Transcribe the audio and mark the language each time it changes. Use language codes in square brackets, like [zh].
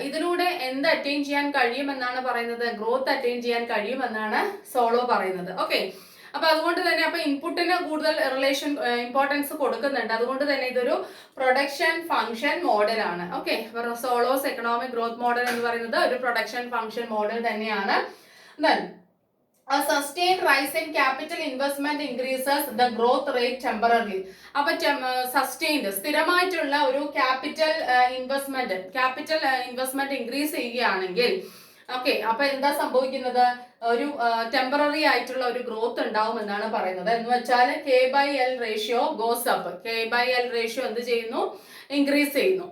[ml] ഇതിലൂടെ എന്ത് അറ്റൈൻ ചെയ്യാൻ കഴിയുമെന്നാണ് പറയുന്നത്? ഗ്രോത്ത് അറ്റൈൻ ചെയ്യാൻ കഴിയുമെന്നാണ് സോളോ പറയുന്നത്. ഓക്കെ, അപ്പൊ അതുകൊണ്ട് തന്നെ അപ്പൊ ഇൻപുട്ടിന് കൂടുതൽ ഇമ്പോർട്ടൻസ് കൊടുക്കുന്നുണ്ട്. അതുകൊണ്ട് തന്നെ ഇതൊരു പ്രൊഡക്ഷൻ ഫംഗ്ഷൻ മോഡൽ ആണ്. Okay, Saulos economic growth model എന്ന് പറയുന്നത് ഒരു പ്രൊഡക്ഷൻ ഫംഗ്ഷൻ മോഡൽ തന്നെയാണ്. [en] Then a sustained rise in capital investment increases the growth rate temporarily. [ml] അപ്പൊ സസ്റ്റെയിൻഡ് സ്ഥിരമായിട്ടുള്ള ഒരു ക്യാപിറ്റൽ ഇൻവെസ്റ്റ്മെന്റ് ഇൻക്രീസ് ചെയ്യുകയാണെങ്കിൽ, ഓക്കെ, അപ്പൊ എന്താ സംഭവിക്കുന്നത്? ഒരു ടെമ്പററി ആയിട്ടുള്ള ഒരു ഗ്രോത്ത് ഉണ്ടാവും എന്നാണ് പറയുന്നത്. എന്ന് വെച്ചാൽ [en] K/L ratio goes up. [ml] K/L ratio എന്ത് ചെയ്യുന്നു? ഇൻക്രീസ് ചെയ്യുന്നു.